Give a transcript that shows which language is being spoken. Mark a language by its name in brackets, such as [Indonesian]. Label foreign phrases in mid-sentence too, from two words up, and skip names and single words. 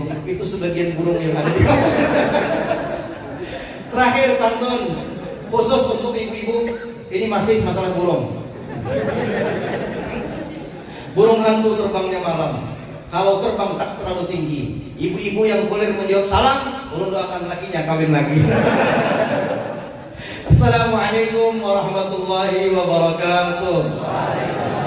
[Indonesian] Itu sebagian burung yang ada di bawah. Terakhir pantun khusus untuk ibu-ibu. Ini masih masalah burung. Burung hantu terbangnya malam. Kalau terbang tak terlalu tinggi. Ibu-ibu yang boleh menjawab salam, ulun doakan lakinya kawin lagi. [Arabic] السلام عليكم ورحمة الله وبركاته.